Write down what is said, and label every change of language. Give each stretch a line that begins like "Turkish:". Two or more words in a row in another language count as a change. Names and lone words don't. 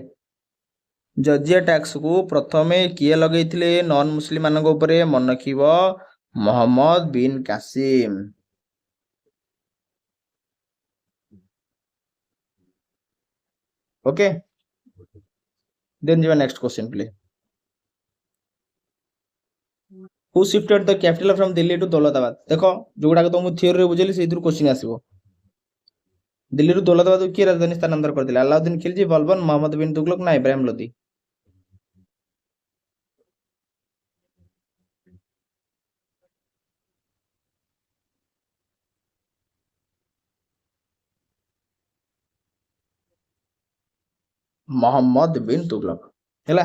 Odia: ଜଜିଆ ଟ୍ୟାକ୍ସ କୁ ପ୍ରଥମେ କିଏ ଲଗେଇଥିଲେ
English: non Muslim
Odia: ମାନଙ୍କ ଉପରେ? ମନେ ରଖିବ ମହମ୍ମଦ ବିନ୍ କାସିମ। ଓକେ, ଦେନ୍ ଯିବା
English: next question please. Who shifted the capital from Delhi to ଦୌଲତାବାଦ?
Odia: ଦେଖ ଯୋଉଗୁଡାକ ତମକୁ ଥିଓରିରେ ବୁଝେଇଲି ସେଇଥିରୁ କ୍ୱେଶ୍ଚନ ଆସିବ। ଦିଲ୍ଲୀରୁ ଦୌଲତାବାଦକୁ କିଏ ରାଜଧାନୀ ସ୍ଥାନାନ୍ତର କରିଥିଲେ? ଆଲାଉଦ୍ଦିନ ଖିଲଜୀ, ବଲବନ, ମହମ୍ମଦ ବିନ୍ ତୁଗଲକ ନା ଇବ୍ରାହିମ ଲୋଧି? ମହମ୍ମଦ ବିନ୍ ତୁଗଲକ। ହେଲା?